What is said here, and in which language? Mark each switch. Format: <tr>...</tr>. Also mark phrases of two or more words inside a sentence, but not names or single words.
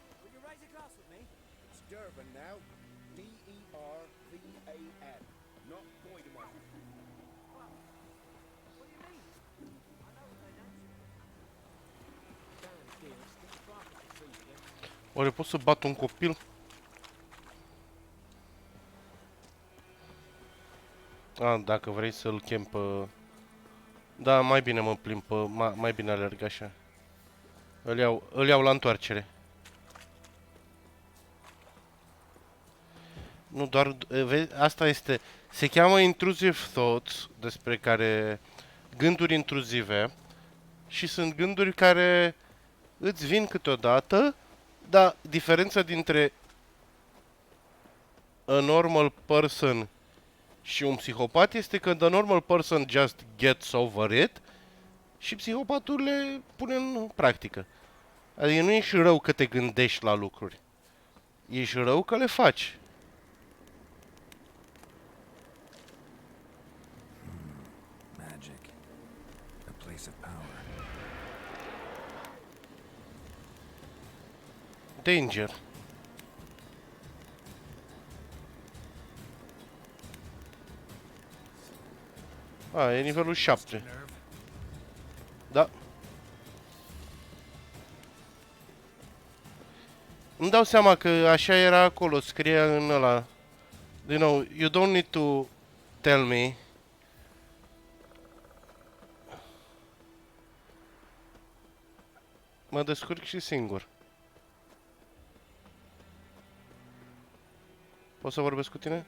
<en>Will you raise a glass with me? It's Durban now. D-E-R-V-A-N. Not Boydemont. What do you mean? I know what they don't. Damn dear, stick a bark at the trees again.</en> <ro>Oare pot să bat un copil? Ah, dacă vrei să-l chem pe... Da, mai bine mă plimb pe... Mai bine alerg așa. Îl iau la întoarcere. Nu doar, vezi, asta este, se cheamă</ro> <en>intrusive thoughts,</en> <ro>despre care, gânduri intruzive, și sunt gânduri care îți vin câteodată, dar diferența dintre</ro> <en>a normal person</en> <ro>și un psihopat este că</ro> <en>the normal person just gets over it</en> <ro>și psihopatul le pune în practică. Adică nu ești rău că te gândești la lucruri. Ești rău că le faci.</ro> <en>Magic. A place of power. Danger. A,</en> <ro>e nivelul 7. Da. Îmi dau seama că așa era acolo, scria în ăla.</ro> <en>You know, you don't need to tell me.</en> <ro>Mă descurc și singur. Pot să vorbesc cu tine?</ro>